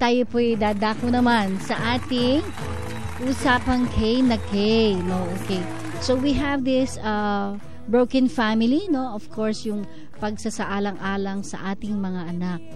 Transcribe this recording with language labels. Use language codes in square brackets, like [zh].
[tl] tayo po'y dadako naman sa ating usapang K na K. No? Okay. [en] So we have this broken family, no? [tl] Of course, yung pagsasaalang-alang sa ating mga anak.